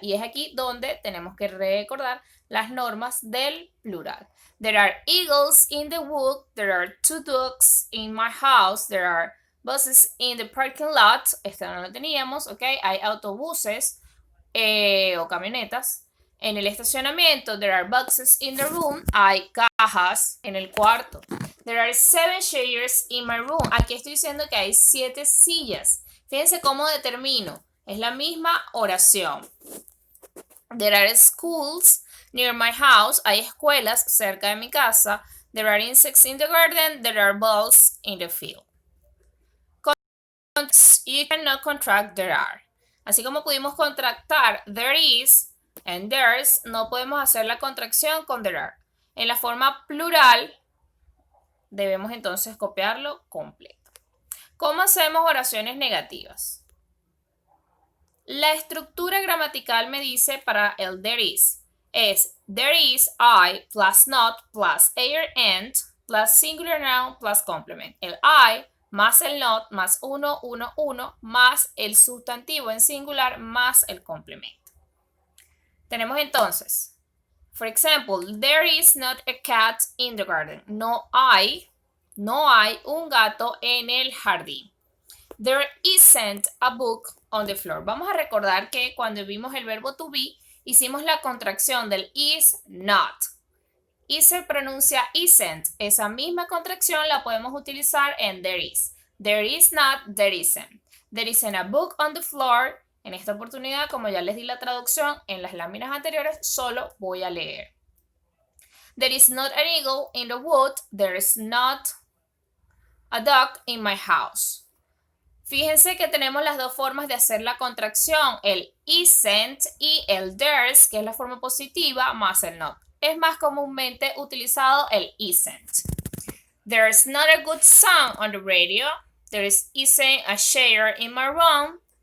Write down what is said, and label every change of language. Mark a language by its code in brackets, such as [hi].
[es] Y es aquí donde tenemos que recordar las normas del plural. [en] There are eagles in the wood. There are 2 ducks in my house. There are buses in the parking lot. [es] Esta no lo teníamos, ¿ok? Hay autobuses o camionetas en el estacionamiento. [en] There are boxes in the room. [es] Hay cajas en el cuarto. [en] There are 7 chairs in my room. [es] Aquí estoy diciendo que hay 7 sillas. Fíjense cómo determino. Es la misma oración. [en] There are schools near my house. [es] Hay escuelas cerca de mi casa. [en] There are insects in the garden. There are balls in the field. You cannot contract there are. [es] Así como pudimos contractar there is and there's, no podemos hacer la contracción con there are. En la forma plural, debemos entonces copiarlo completo. ¿Cómo hacemos oraciones negativas? La estructura gramatical me dice para el [en] there is es there is I plus not plus air and plus singular noun plus complement. [es] El I más el not más 1, 1, 1 más el sustantivo en singular más el complemento. Tenemos entonces, [en] for example, there is not a cat in the garden. [es] No hay un gato en el jardín. [en] There isn't a book on the floor. [es] Vamos a recordar que cuando vimos el verbo to be, hicimos la contracción del is not. Y se pronuncia isn't. Esa misma contracción la podemos utilizar en there is. [en] There is not, there isn't. There isn't a book on the floor. [es] En esta oportunidad, como ya les di la traducción en las láminas anteriores, solo voy a leer. [en] There is not an eagle in the wood. There is not a dog in my house. [es] Fíjense que tenemos las dos formas de hacer la contracción, el isn't y el there's, que es la forma positiva, más el not. Es más comúnmente utilizado el isn't. [en] There's not a good song on the radio. There isn't a chair in my room.